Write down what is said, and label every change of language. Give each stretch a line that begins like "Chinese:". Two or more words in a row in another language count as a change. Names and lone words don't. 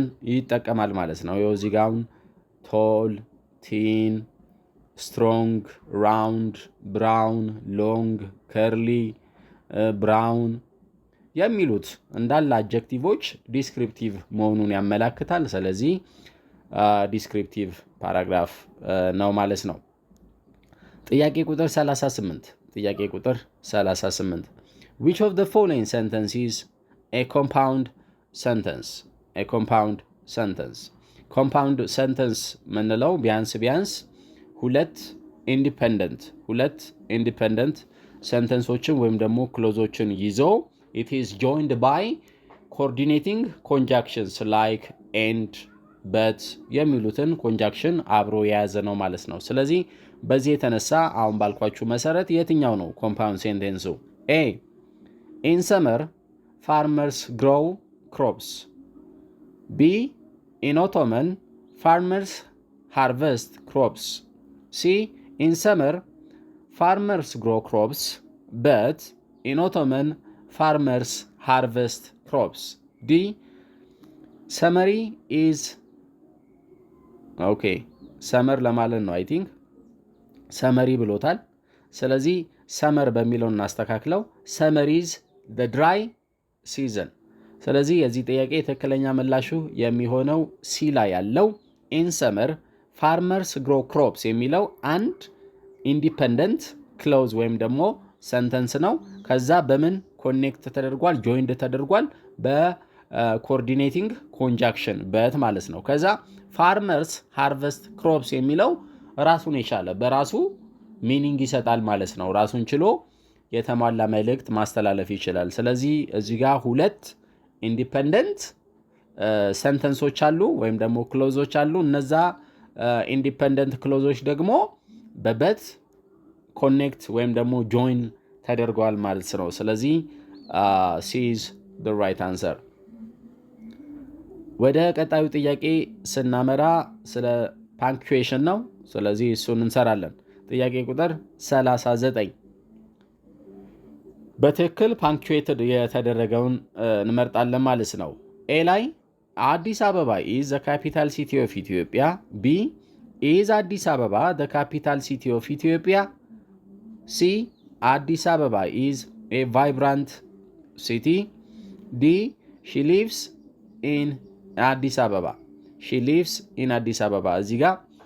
Amharic: ይጠቀማል ማለት ነው። ይኸው እዚህ ጋር
English: tall, thin, strong, round, brown, long, curly, brown
Amharic: የሚሉት እንዳለ አጀክቲቮች ዲስክሪፕቲቭ መሆኑን ያመላክታል። ስለዚህ
English: descriptive paragraph
Amharic: ነው ማለት ነው። ጥያቄ ቁጥር 38 ጥያቄ ቁጥር 38
English: Which of the following sentences a compound sentence? A compound sentence. Compound sentence
Amharic: ምንለው ቢያንስ ሁለት ኢንዲፔንደንት sentenceዎችን ወይም ደግሞ ክሎዞችን ይዞ
English: it is joined by coordinating conjunctions like and, but
Amharic: የሚሉትን ኮንጃክሽን አብሮ የያዘ ነው ማለት ነው። ስለዚህ በዚህ የተነሳ አሁን ባልኳችሁ መሰረት የትኛው ነው
English: compound sentence? A. In summer farmers grow crops. B. In autumn farmers harvest crops. C. In summer farmers grow crops, but in autumn farmers harvest crops. D. Summary is okay.
Amharic: ሰመር ለማለት ነው።
English: I think summary
Amharic: ብሎታል። ስለዚህ ሰመር በሚለው እናስተካክለው።
English: summer is the dry season።
Amharic: ስለዚህ የዚህ ጥያቄ ትክክለኛ ምላሹ የሚሆነው ሲ ላይ ያለው
English: in summer farmers grow crops
Amharic: የሚለው አንድ
English: independent clause
Amharic: ወይም ደግሞ ሰንተንስ ነው። ከዛ በምን ኮኔክት ተደርጓል? ጆይንድ ተደርጓል
English: coordinating conjunction but
Amharic: ማለት ነው። ከዛ
English: farmers harvest crops
Amharic: የሚለው ራሱን የቻለ በራሱ ሚኒንግ ይሰጣል ማለት ነው። ራሱን ችሎ የተሟላ መልእክት ማስተላለፍ ይችላል። ስለዚህ እዚህ ጋር ሁለት
English: independent sentences
Amharic: አሉ ወይም ደግሞ ክሎዞች አሉ። እነዛ
English: independent clauses
Amharic: ደግሞ በበት ኮኔክት ወይም ደግሞ ጆይን ተደርገዋል ማለት ነው። ስለዚህ
English: C is the right answer።
Amharic: ወደ ቀጣዩ ጥያቄ ስናመራ ስለ ፓንክቹዌሽን ነው። ስለዚህ እሱን እንሰራለን። ጥያቄ ቁጥር 39 በትክክል ፓንክቹዌትድ የተደረገውን እንመርጣለን ማለት ነው። ኤ ላይ
English: Addis Ababa is the capital city of Ethiopia. B is Addis Ababa the capital city of Ethiopia. C Addis Ababa is a vibrant city. D she lives in Addis Ababa. She lives in Addis Ababa። ሺ ሊቭስ ኢን አዲስ አበባ።
Amharic: እዚህ ጋር